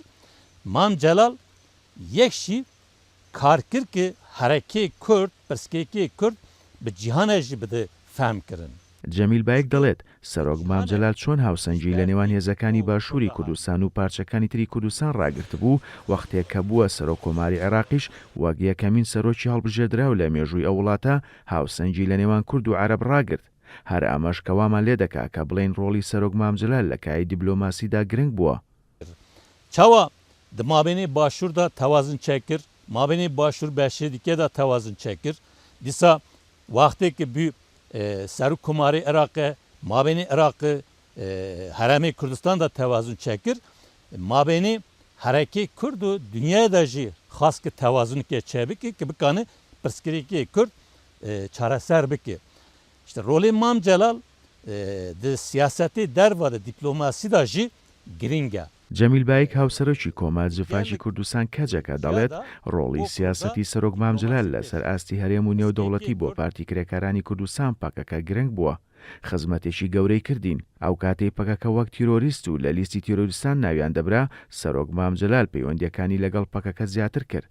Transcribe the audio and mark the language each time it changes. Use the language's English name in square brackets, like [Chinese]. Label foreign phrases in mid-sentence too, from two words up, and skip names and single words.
[Kurdish] Mam Celal yekşi karkir ki hareke Kürt, perskeki Kürt bi cihane jî bide fehm kirin. [Central Kurdish] جەمیل بایک دەڵێت سەرۆک مامجەلال چۆن هاوسەنگی لە نێوان هێزەکانی باشووری کوردستان و پارچەکانی تری کوردستان ڕاگرت بوو وەختێک کە بووە سەرۆک کۆماری عێراقیش وەک یەکەمین سەرۆکی هەڵبژێردراو لە مێژووی ئەو وڵاتە هاوسەنگی لە نێوان کورد و عەرەب ڕاگرت. هەر ئەمەش کەوامان لێ دەکا کە بڵێن ڕۆڵی سەرۆک مامجەلال لە کای دیبلۆماسیدا گرنگ بووە. [Kurdish] Çawa di mabênê başûr da tewazun çekir, mabênê başûr beşê dike da tewazun çekir. Dîsa wextê ki bû Serok Komarê Iraqê, mabênê Iraqê Herêmê Kurdistan da tewazun çekir. Mabênê herekê Kurd û dünyaya da jî xas ki tewazunekê çêbike ki bikane pirsgirêkê Kurd çareser bike. İşte rolê Mam Celal di siyasetê derva de diplomasî da jî giring e. [Central Kurdish] جەمیل بایک هاوسەرۆکی کۆمەڵجڤاکی کوردستان کەجەکە دەڵێت ڕۆڵی سیاسەتی سەرۆک مامجەلال لەسەر ئاستی هەرێم و نێودەوڵەتی بۆ پارتی کرێکارانی کوردستان پەکەکە گرنگ بووە. خزمەتێکی گەورەی کردین. ئەو کاتەی پەکەکە وەک تیرۆریست و لە لیستی تیرۆریستان ناویان دەبرا سەرۆک مامجەلال پەیوەندیەکانی لەگەڵ پەکەکە زیاتر کرد.